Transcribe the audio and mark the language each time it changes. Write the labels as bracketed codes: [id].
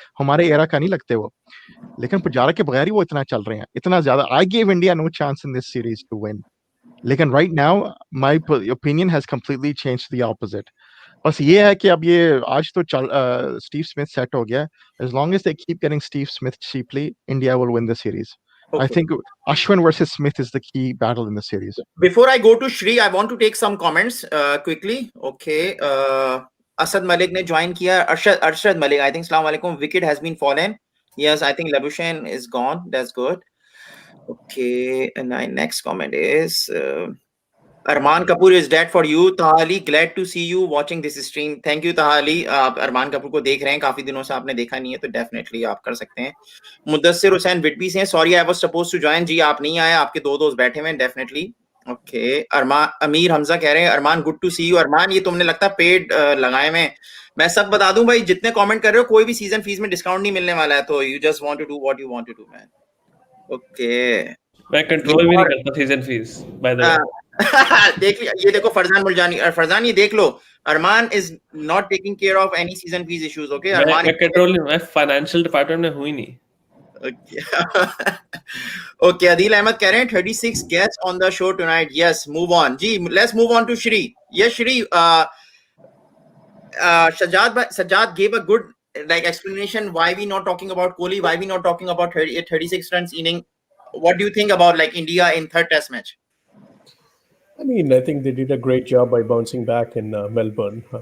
[hi] हमारे एरा का नहीं लगते वो, लेकिन पुजारा के बगैर ही वो इतना चल रहे हैं, इतना ज्यादा. [en] I give India no chance in this series to win, [hi] लेकिन [en] Right now my opinion has completely changed the opposite. [hi] बस ये है कि अब ये आज तो स्टीव स्मिथ सेट हो गया. [en] As long as they keep getting Steve Smith cheaply, India will win the series. Okay. I think Ashwin versus Smith is the key battle in the series. Before I go to Shri, I want to take some comments quickly. Okay. Asad Malik ne join kiya. Arshad Malik, I think Assalamu alaikum. Wicket has been fallen. Yes, I think Labuschagne is gone. That's good. Okay. And my next comment is Arman Kapoor is dead for you. Tahali, glad to see you watching this stream. Thank you Tahali. [hi] आप अरमान कपूर को देख रहे हैं, काफी दिनों से आपने देखा नहीं है तो डेफिनेटली आप कर सकते हैं. मुदस्सिर हुसैन विटबी से, sorry I was supposed to join. जी आप नहीं आए, आपके 2 दोस्त बैठे हुए हैं डेफिनेटली. ओके. अरमान अमीर हमजा कह रहे हैं अरमान गुड टू सी यू. अरमान ये तुमने लगता पेड लगाए में. मैं सब बता दूं भाई, जितने कमेंट कर रहे हो कोई भी सीजन फीस में डिस्काउंट नहीं मिलने वाला है, तो [en] You just want to do what you want to do man. Okay. [hi] मैं कंट्रोल भी नहीं करता season fees by the way. देख ये देखो फरजान मुलजानी, फरजान ये देख लो, [en] Armaan is not taking care of any season fees issues. Okay. Armaan [hi] मैं कंट्रोल नहीं, मैं फाइनेंशियल डिपार्टमेंट में हुई नहीं. [en] Okay. [hi] अदील अहमद कह रहे हैं [en] 36 guests on the show tonight. Yes, move on. जी let's move on to Shri. Yes Shri, Sajjad gave a good explanation why we not talking about Kohli, why we not talking about 36 runs inning. What do you think about India in third test match? I mean, I think they did a great job by bouncing back in Melbourne.